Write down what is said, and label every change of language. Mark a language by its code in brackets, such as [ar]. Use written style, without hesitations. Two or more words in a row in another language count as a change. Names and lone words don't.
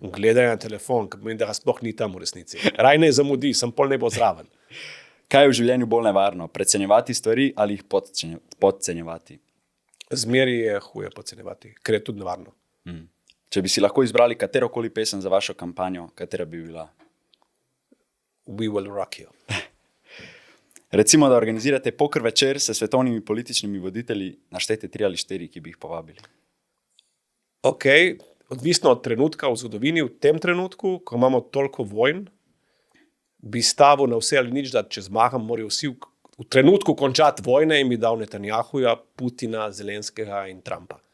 [sl] Gledanje na telefon, ker pomeni, da ga sploh ni tam v resnici. Raj ne zamudi, sem pol ne bo zraven. Kaj je v življenju bolj nevarno? Precenjevati stvari ali jih podcenjevati? Zmeri je huje podcenjevati, ker je tudi nevarno. Če bi si lahko izbrali katerokoli pesem za vašo kampanjo, katera bi bila? [en] We will rock you. [sl] Recimo, da organizirate poker večer s svetovnimi političnimi voditelji, naštejte 3 ali 4, ki bi jih povabili. Ok, odvisno od trenutka v zgodovini, v tem trenutku, ko imamo toliko vojn, bi stavil na vse ali nič, da če zmagam, morajo vsi v trenutku končati vojne in bi dal Netanjahuja, Putina, Zelenskega in Trumpa.